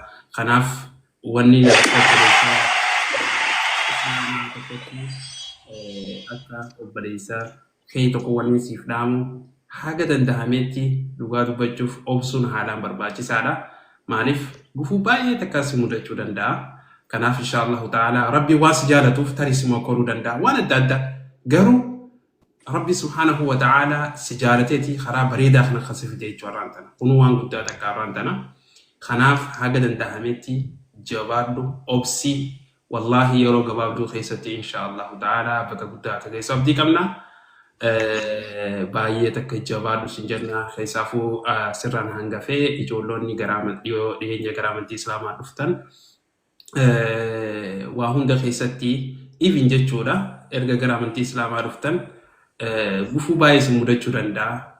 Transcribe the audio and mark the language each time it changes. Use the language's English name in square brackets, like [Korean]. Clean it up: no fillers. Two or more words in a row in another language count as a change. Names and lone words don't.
[Oromo] Kanaaf wanni akka obboleessaa kee tokko wanni siif dhaamu haga danda'ametti dhugaa dubbachuuf obsuun haalaan barbaachisaadha. Maaliif gufuu baay'ee takka si mudachuu danda'a. Kanaaf [Arabic] إن شاء الله تعالى [Oromo] Rabbi waan si jaalatuuf tarii si mokoruu danda'a waan adda addaa garuu Rabbi [Arabic] سبحانه وتعالى [Oromo] sijaarateeti karaa bareedaa kana khasifte jechuudha tana. Kun waan guddaa takka tana. Kanaaf haga danda'ametti jabaadhu obsi wallahi yeroo gabaabduu keessatti [Arabic] إن شاء الله تعالى [Oromo] bakka guddaa akka geessu abdii qabna. Baay'ee takka jabaadhu sin jenna keessaafuu sirraan hangafee ijoollonni dhiyeenya gara amantii Islaamaa dhuftan waa hunda keessatti even jechuudha erga gara amantii Islaamaa dhuftan gufuu baay'ee si mudachuu danda'a.